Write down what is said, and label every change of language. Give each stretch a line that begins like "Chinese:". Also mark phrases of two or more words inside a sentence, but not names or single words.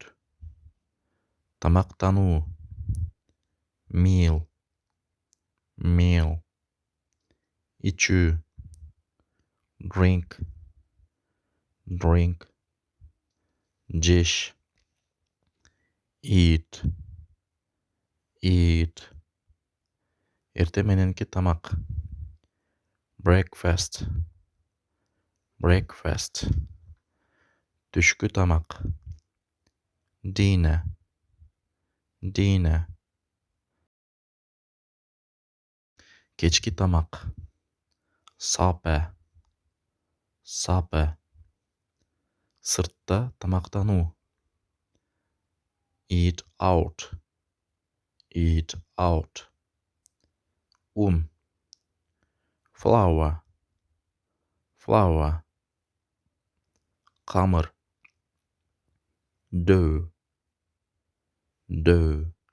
English: Тамактануу, meal, meal. Ичүү, drink, drink. Жеш, eat, eat.
Kyrgyz: Эртең мененки тамак,
English: breakfast, breakfast.
Kyrgyz: Түшкү тамак,
English: dinner, dinner.
Kyrgyz: Кечки тамак,
English: supper, supper.
Kyrgyz: Сыртта тамактануу,
English: eat out, eat out. Un, flour, flour. Камыр, dough, dough.